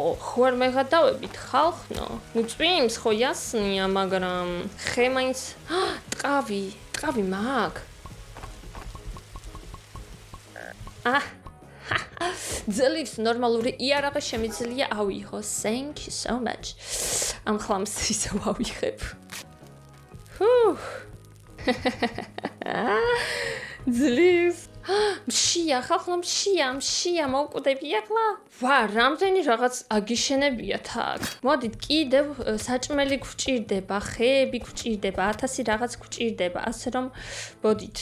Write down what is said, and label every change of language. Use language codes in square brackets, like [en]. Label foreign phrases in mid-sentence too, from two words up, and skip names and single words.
[ka] ხო არ მეგადავებით ხალხნო. წვიმს ხო იასნია, მაგრამ ხე მაინც ტყავი მაქვს. ძლივს ნორმალური იარაღი შემიძლია ავიღო. [en] Thank you so much. [ka] ამ ხლამს ისევ ავიღებ. ძლივს. მშია, ხალხო, მშია, მოვკვდები ახლა. ვა, რამდენი რაღაც აგიშენებიათ აქ. მოდით, კიდევ საჭმელი გვჭირდება, ხეები გვჭირდება, 1000 რაღაც გვჭირდება, ასე რომ მოდით.